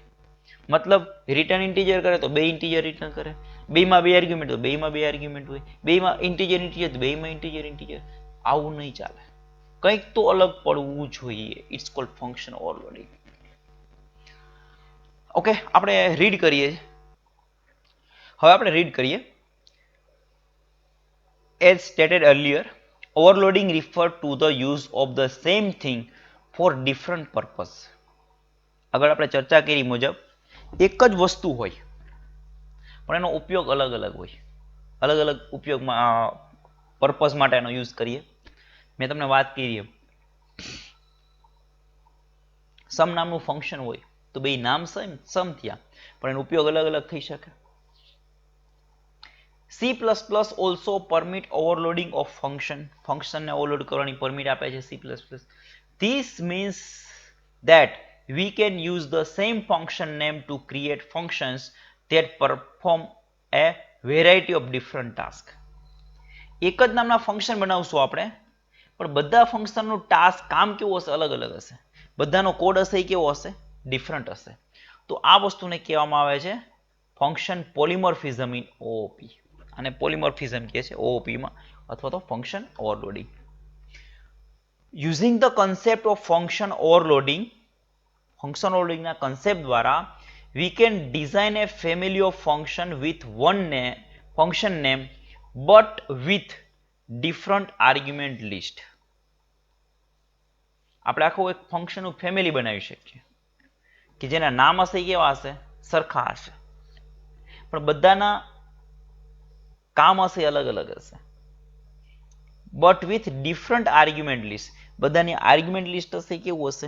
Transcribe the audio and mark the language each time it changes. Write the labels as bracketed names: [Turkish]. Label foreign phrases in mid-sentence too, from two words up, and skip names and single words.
[Gujarati] મતલબ રિટર્ન ઇન્ટીજર કરે તો 2 ઇન્ટીજર રિટર્ન કરે, બેમાં 2 આર્ગ્યુમેન્ટ તો બેમાં 2 આર્ગ્યુમેન્ટ હોય, બેમાં ઇન્ટીજર તો બેમાં ઇન્ટીજર. આવું નહીં ચાલે, કંઈક તો અલગ પડવું જોઈએ. [English] it's called function overloading. [Gujarati] ઓકે, આપણે રીડ કરીએ. હવે આપણે રીડ કરીએ. [English] As stated earlier, overloading refers to the use of the same thing for different purpose. [Gujarati] આગળ આપણે ચર્ચા કરી મુજબ એક જ વસ્તુ હોય પણ એનો ઉપયોગ અલગ અલગ હોય, અલગ અલગ ઉપયોગમાં પર્પઝ માટે એનો યુઝ કરીએ. મેં તમને વાત કરી સમ નામનું ફંક્શન હોય તો બે નામ સમ થયા પણ એનો ઉપયોગ અલગ અલગ થઈ શકે. C++ [English] also permit overloading of [Gujarati] ફંક્શનને ઓવરલોડ કરવાની પરમિટ આપે છે C++. [English] This means that we can use the same function name to create functions that perform a variety of different tasks. [Gujarati] એક જ નામના ફંક્શન બનાવશું આપણે પણ બધા ફંક્શનનું ટાસ્ક કામ કેવું હશે? અલગ અલગ હશે. બધાનો કોડ હશે એ કેવો હશે? ડિફરન્ટ હશે. તો આ વસ્તુને કહેવામાં આવે છે [English] function polymorphism in OOP. [Gujarati] અને પોલિમોર્ફિઝમ કહે છે OOP માં, અથવા તો [English] function overloading. using the concept of function [Gujarati] ઓવરલોડિંગના કન્સેપ્ટ દ્વારા [English] we can design a family of function with one function name but with different argument list. [Gujarati] આપણે આખું એક ફંક્શનનું ફેમિલી બનાવી શકીએ કે જેના નામ હશે કેવા હશે? સરખા હશે, પણ બધાના કામ હશે અલગ અલગ હશે. [English] but with different argument list, [Gujarati] બધાની [English] argument list [Gujarati] હશે કેવું હશે?